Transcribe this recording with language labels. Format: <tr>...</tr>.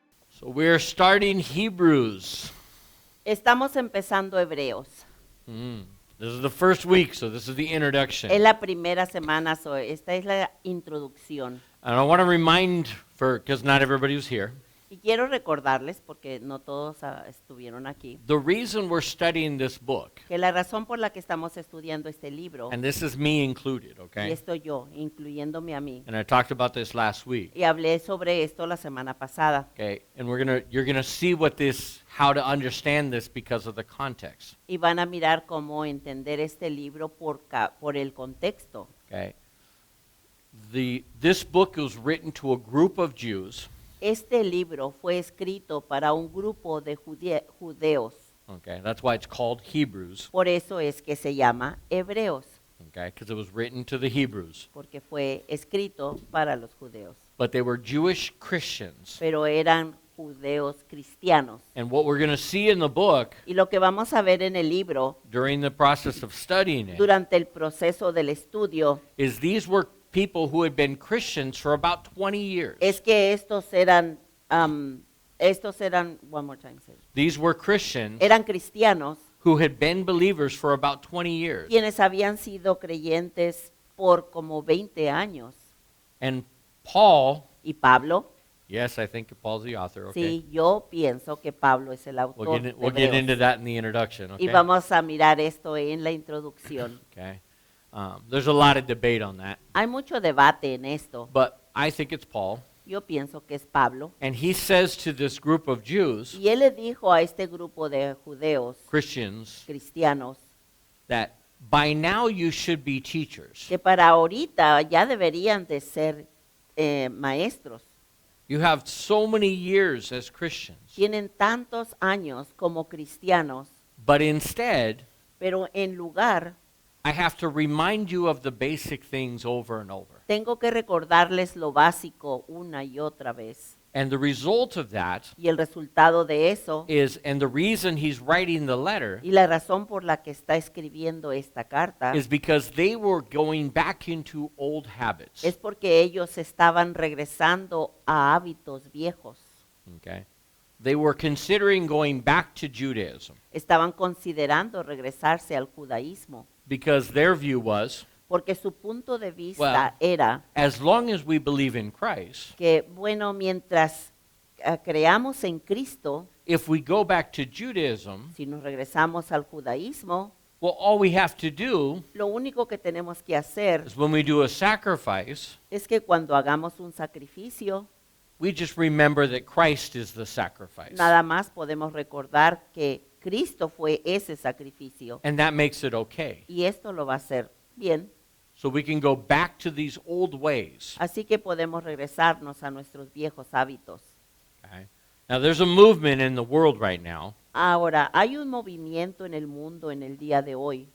<en>So we're starting Hebrews.</en> <es>Estamos empezando Hebreos.</es> <en>This is the first week, so this is the introduction.</en> <es>Es la primera semana, esta es la introducción.</es> <en>And I want to remind, because not everybody was here,</en> <es>Y quiero recordarles, porque no todos estuvieron aquí,</es> <en>the reason we're studying this book,</en> <es>que la razón por la que estamos estudiando este libro,</es> <en>and this is me included,</en> <es>y</es> <en>okay?</en> <es>estoy yo, incluyéndome a mí,</es> <en>And I talked about this last week,</en> <es>y hablé sobre esto la semana pasada,</es> <en>okay? And you're gonna see how to understand this because of the context,</en> <es>y van a mirar cómo entender este libro por el contexto.</es> <en>okay? This book was written to a group of Jews.</en> <es>Este libro fue escrito para un grupo de judeos,</es> <en>Okay, that's why it's called Hebrews,</en> <es>por eso es que se llama Hebreos,</es> <en>okay? Because it was written to the Hebrews.</en> <es>porque fue escrito para los judeos,</es> <en>But they were Jewish Christians.</en> <es>pero eran judeos cristianos.</es> <en>And what we're going to see in the book</en> <es>Y lo que vamos a ver en el libro</es> <en>during the process of studying it</en> <es>durante el proceso del estudio</es> <en>is these were people who had been Christians for about 20 years.</en> <es>es que estos eran,</es> <en>one more time, say. These were Christians</en> <es>Eran cristianos</es> <en>who had been believers for about 20 years.</en> <es>quienes habían sido creyentes por como 20 años.</es> <en>And Paul,</en> <es>Y Pablo,</es> <en>yes, I think Paul's the author, okay?</en> <es>sí, yo pienso que Pablo es el autor de</es> <en>We'll get</en> <es>Hebreos.</es> <en>into that in the introduction,</en> <es>Y</es> <en>okay?</en> <es>vamos a mirar esto en la introducción.</es> <en>Okay. There's a lot of debate on that,</en> <es>Hay mucho debate en esto.</es> <en>but I think it's Paul.</en> <es>Yo pienso que es Pablo.</es> <en>And he says to this group of Jews,</en> <es>Y él le dijo a este grupo de judeos</es> <en>Christians,</en> <es>cristianos</es> <en>that by now you should be teachers.</en> <es>que para ahorita ya deberían de ser maestros.</es> <en>You have so many years as Christians,</en> <es>Tienen tantos años como cristianos,</es> <en>but instead,</en> <es>pero en lugar</es> <en>I have to remind you of the basic things over and over.</en> <es>tengo que recordarles lo básico una y otra vez.</es> <en>And the result of that</en> <es>Y el resultado de eso,</es> <en>is, and the reason he's writing the letter,</en> <es>y la razón por la que está escribiendo esta carta,</es> <en>is because they were going back into old habits.</en> <es>es porque ellos estaban regresando a hábitos viejos.</es> <en>Okay? They were considering going back to Judaism</en> <es>Estaban considerando regresarse al judaísmo,</es> <en>because their view was,</en> <es>porque su punto de vista</es> <en>Well,</en> <es>era</es> <en>as long as we believe in Christ,</en> <es>que, bueno, mientras creamos en Cristo,</es> <en>if we go back to Judaism,</en> <es>si nos regresamos al judaísmo,</es> <en>well, all we have to do</en> <es>lo único que tenemos que hacer</es> <en>is when we do a sacrifice,</en> <es>es que cuando hagamos un sacrificio,</es> <en>we just remember that Christ is the sacrifice.</en> <es>nada más podemos recordar que Cristo fue ese sacrificio.</es> <en>And that makes it okay.</en> <es>Y esto lo va a hacer bien.</es> <en>So we can go back to these old ways.</en> <es>Así que podemos regresarnos a nuestros viejos hábitos.</es> <en>Okay? Now, there's a movement in the world right now</en> <es>Ahora, hay un movimiento en el mundo en el día de hoy</es>